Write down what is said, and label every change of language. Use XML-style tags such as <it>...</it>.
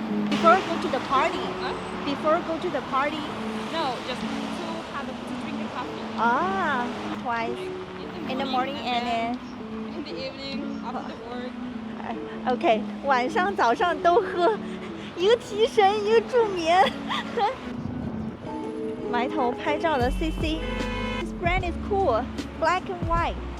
<en>Before go to the party, before go to the party. No, just to drink a coffee. Ah, twice in the morning and in the evening after work.</en> <zh>OK， 晚上早上都喝，一个提神，一个助眠。埋头拍照的 CC。</zh> <en>This brand is cool, black and white.</en>